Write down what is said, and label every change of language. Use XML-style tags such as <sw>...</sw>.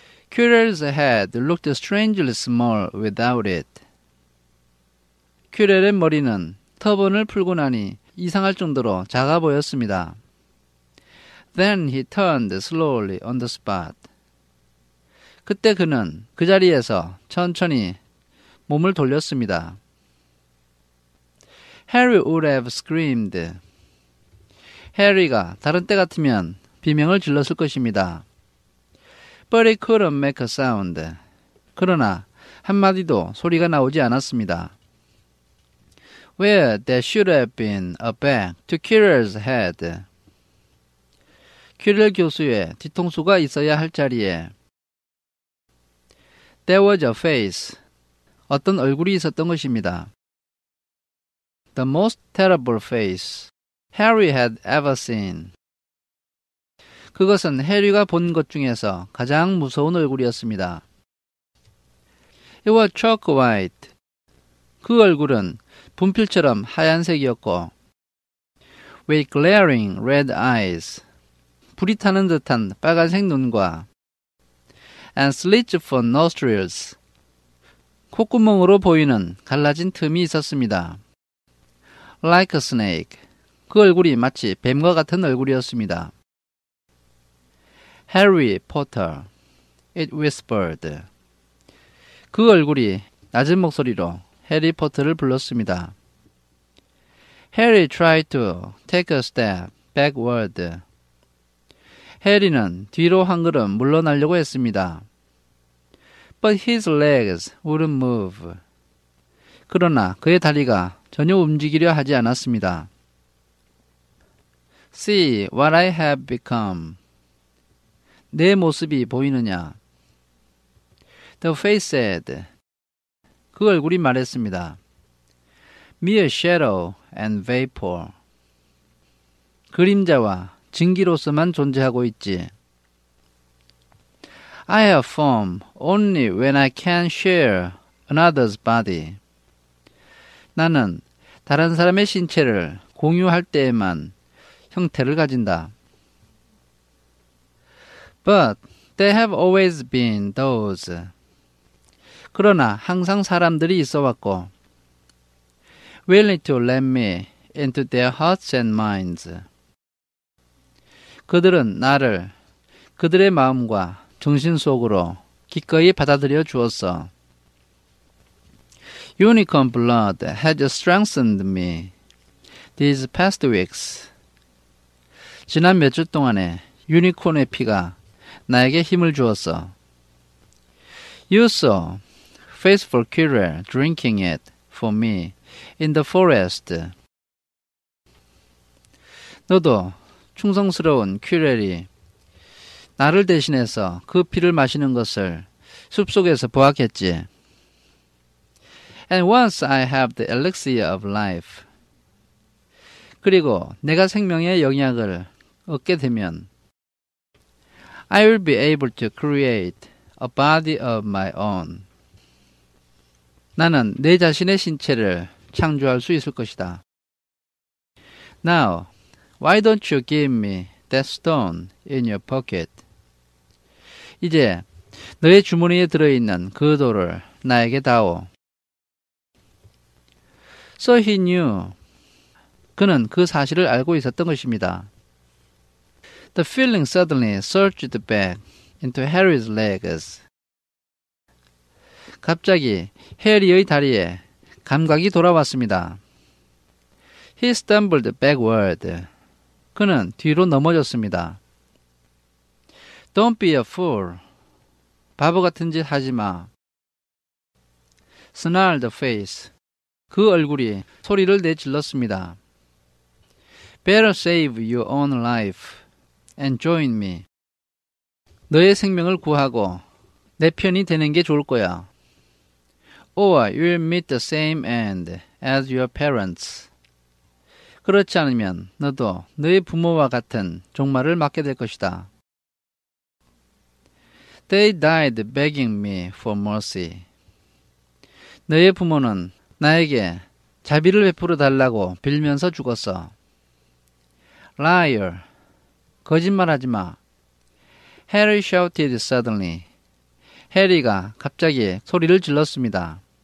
<en>Quirrell's head looked strangely small without it.</en> <ko>퀴렐의 머리는 터번을 풀고 나니 이상할 정도로 작아 보였습니다.</ko> <en>Then he turned slowly on the spot.</en> <ko>그때 그는 그 자리에서 천천히 몸을 돌렸습니다.</ko> <en>Harry would have screamed.</en> <ko>해리가 다른 때 같으면 비명을 질렀을 것입니다.</ko> <en>But he couldn't make a sound.</en> <ko>그러나 한마디도 소리가 나오지 않았습니다.</ko> <en>Where there should have been a back to Quirrell's head.</en> <ko>퀴렐 교수의 뒤통수가 있어야 할 자리에</ko> <en>There was a face.</en> <ko>어떤 얼굴이 있었던 것입니다.</ko> <en>The most terrible face Harry had ever seen.</en> <ko>그것은 해리가 본 것 중에서 가장 무서운 얼굴이었습니다.</ko> <en>It was chalk white.</en> <ko>그 얼굴은 분필처럼 하얀색이었고</ko> <en>with glaring red eyes.</en> <ko>불이 타는 듯한 빨간색 눈과</ko> <en>and slits for nostrils.</en> <ko>콧구멍으로 보이는 갈라진 틈이 있었습니다.</ko> <en>Like a snake.</en> <ko>그 얼굴이 마치 뱀과 같은 얼굴이었습니다.</ko> <en>Harry Potter. It whispered.</en> <ko>그 얼굴이 낮은 목소리로 해리 포터를 불렀습니다.</ko> <en>Harry tried to take a step backward.</en> <ko>해리는 뒤로 한 걸음 물러나려고 했습니다.</ko> <en>But his legs wouldn't move.</en> <ko>그러나 그의 다리가 전혀 움직이려 하지 않았습니다.</ko> <en>See what I have become.</en> <ko>내 모습이 보이느냐?</ko> <en>The face said.</en> <ko>그 얼굴이 말했습니다.</ko> <en>Mere shadow and vapor.</en> <ko>그림자와 증기로서만 존재하고 있지.</ko> <en>I have form only when I can share another's body.</en> <ko>나는 다른 사람의 신체를 공유할 때에만 형태를 가진다.</ko> <en>But there have always been those.</en> <ko>그러나 항상 사람들이 있어 왔고</ko> <en>willing to let me into their hearts and minds.</en> <ko>그들은 나를 그들의 마음과 정신 속으로 기꺼이 받아들여 주었어.</ko> <en>Unicorn blood has strengthened me these past weeks.</en> <ko>지난 몇 주 동안에 유니콘의 피가 나에게 힘을 주었어.</ko> <en>You saw faithful Quirrell drinking it for me in the forest.</en> <ko>너도 충성스러운 퀴렐이 나를 대신해서 그 피를 마시는 것을 숲속에서 보았겠지.</ko> <en>And once I have the elixir of life.</en> <ko>그리고 내가 생명의 영약을 얻게 되면</ko> <en>I will be able to create a body of my own.</en> <ko>나는 내 자신의 신체를 창조할 수 있을 것이다.</ko> <en>Now, why don't you give me that stone in your pocket?</en> <ko>이제 너의 주머니에 들어있는 그 돌을 나에게 다오.</ko> <en>So he knew.</en> <ko>그는 그 사실을 알고 있었던 것입니다.</ko> <en>The feeling suddenly surged back into Harry's legs.</en> <ko>갑자기 해리의 다리에 감각이 돌아왔습니다.</ko> <en>He stumbled backward.</en> <ko>그는 뒤로 넘어졌습니다.</ko> <en>Don't be a fool.</en> <ko>바보 같은 짓 하지 마.</ko> <en>Snarled face.</en> <ko>그 얼굴이 소리를 내질렀습니다.</ko> <en>Better save your own life and join me.</en> <ko>너의 생명을 구하고 내 편이 되는 게 좋을 거야.</ko> <en>Or you'll meet the same end as your parents.</en> <ko>그렇지 않으면 너도 너의 부모와 같은 종말을 맞게 될 것이다.</ko> <en>They died begging me for mercy.</en> <ko>너의 부모는 나에게 자비를 베풀어 달라고 빌면서 죽었어.</ko> <en>Liar.</en> <ko>거짓말하지 마.</ko> <en>Harry shouted suddenly.</en> <ko>해리가 갑자기 소리를 질렀습니다.</ko>